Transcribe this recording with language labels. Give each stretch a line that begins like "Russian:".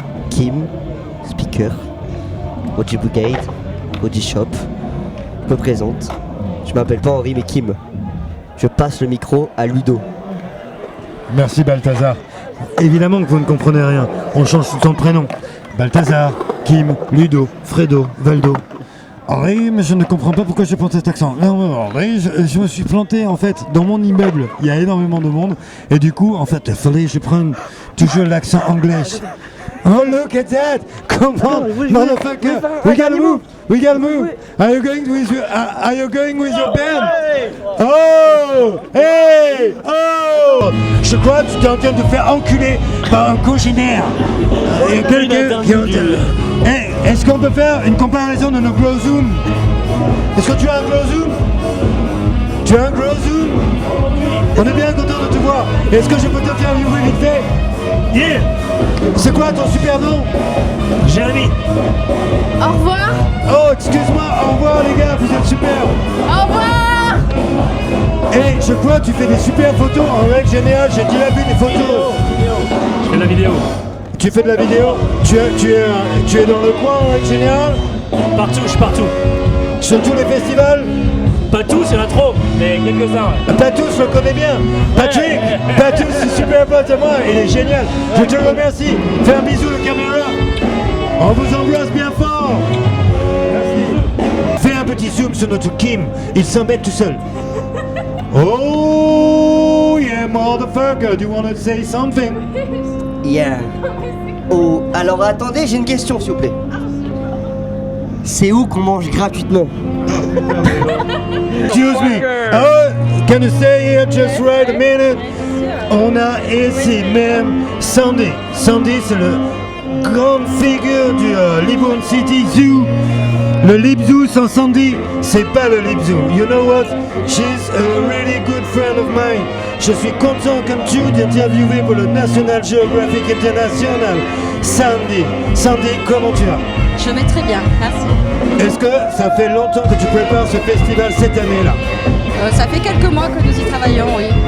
French: Kim, speaker, OG Brigade, OG Shop. Je me présente. Je m'appelle pas Henri mais Kim. Je passe le micro à Ludo. Merci Balthazar. Évidemment que vous ne comprenez rien. On change tout le temps de prénom. Balthazar, Kim, Ludo, Fredo, Valdo. Henri, mais je ne comprends pas pourquoi je prends cet accent. Non, Henri, je me suis planté en fait dans mon immeuble. Il y a énormément de monde. Et du coup, en fait, il fallait que je prenne toujours l'accent anglais.
English: Oh, look at that! Come on, motherfucker! We gotta move! We gotta move! Are you going with your band? Oh! Hey! Oh!
French: Je crois que tu es en train de te faire enculer par un congénère. Il y a quelqu'un qui est en train... Hey, est-ce qu'on peut faire une comparaison de nos gros zoom? Est-ce que tu as un gros zoom? Tu as un gros zoom? On est bien content de te voir. Est-ce que je peux te faire vivre vite fait? Yeah! C'est quoi ton super nom? Jérémy. Au revoir. Oh, excuse-moi, au revoir les gars, vous êtes super. Au revoir. Et je crois que tu fais des super photos en règle générale, j'ai déjà vu des photos. Je fais de la vidéo. Tu fais de la vidéo? Tu es dans le coin en règle générale? Partout, je suis partout. Sur tous les festivals? Pas tous, il y en a trop, mais quelques-uns. Pas tous, je le connais bien. Patrick, pas tous, c'est super pote à moi, il est génial. Je te remercie. Fais un bisou de caméra. On vous embrasse bien fort. Merci. Fais un petit zoom sur notre Kim, il s'embête tout seul.
English: Oh yeah, motherfucker, do you want to say something? Yeah.
French: Oh, alors attendez, j'ai une question s'il vous plaît. C'est où qu'on mange gratuitement?
English: Excuse me. Oh, can you stay here just right a minute?
French: On a ici même Sandy. Sandy, c'est le grande figure du Libourne City Zoo. Le Lip Zoo sans Sandy, c'est pas le Lip Zoo.
English: You know what? She's a really good friend of mine.
French: Je suis content comme tu d'interviewer pour le National Geographic International. Sandy. Sandy, comment tu vas? Je vais très bien, merci. Est-ce que ça fait longtemps que tu prépares ce festival cette année-là? Ça fait quelques mois que nous y travaillons, oui.